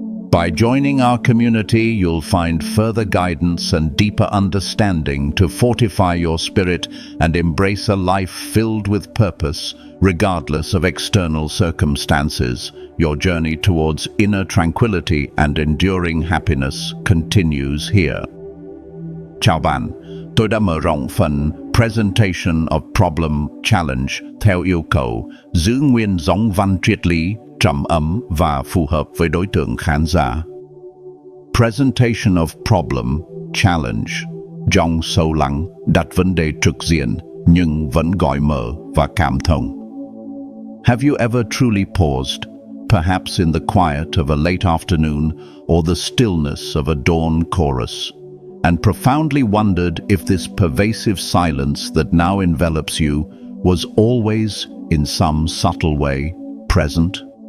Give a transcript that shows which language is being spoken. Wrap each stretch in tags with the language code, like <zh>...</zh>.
<en>By joining our community, you'll find further guidance and deeper understanding to fortify your spirit and embrace a life filled with purpose, regardless of external circumstances. Your journey towards inner tranquility and enduring happiness continues here.</en> <vi>Chào bạn, tôi đã mở rộng phần Presentation of Problem Challenge theo yêu cầu giữ nguyên dòng văn triết lý, trầm ấm và phù hợp với đối tượng khán giả. Presentation of Problem Challenge, dòng sâu lắng, đặt vấn đề trực diện nhưng vẫn gợi mở và cảm thông.</vi> <en>Have you ever truly paused, perhaps in the quiet of a late afternoon or the stillness of a dawn chorus, and profoundly wondered if this pervasive silence that now envelops you was always, in some subtle way, present?</en>